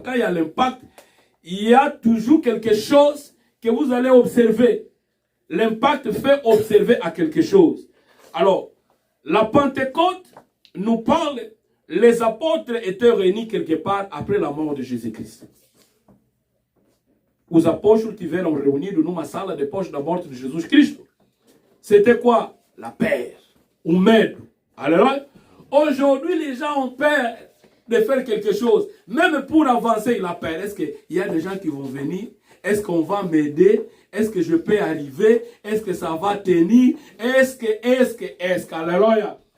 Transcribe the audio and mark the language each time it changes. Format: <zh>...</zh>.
<fr>Quand il y a l'impact, il y a toujours quelque chose que vous allez observer. L'impact fait observer à quelque chose. Alors, la Pentecôte nous parle, les apôtres étaient réunis quelque part après la mort de Jésus-Christ.</fr> <pt>Os apóstolos tiveram reunidos numa sala depois da morte de Jesus Cristo.</pt> <fr>C'était quoi? La peur,</fr> <pt>o medo.</pt> <fr>Alléluia. Aujourd'hui, les gens ont peur de faire quelque chose. Même pour avancer, il a peur. Est-ce qu'il y a des gens qui vont venir? Est-ce qu'on va m'aider? Est-ce que je peux arriver? Est-ce que ça va tenir? Est-ce que? Alléluia.</fr>